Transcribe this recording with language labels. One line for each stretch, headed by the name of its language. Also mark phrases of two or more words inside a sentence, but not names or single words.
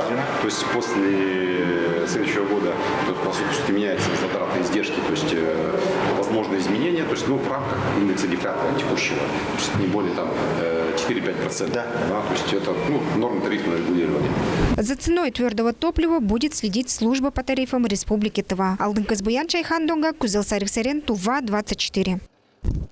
Russian: То есть после следующего года, по сути, меняются затраты и издержки, то есть возможные изменения, то есть в рамках индекса дефляции текущего, то есть не более 4-5%. То есть это норма тарифного регулирования. За ценой твердого топлива будет следить служба по тарифам Республики Тыва. Алдын Казбуян, Чайхан Донга, Кузел Сарик Сарен, Тува, 24.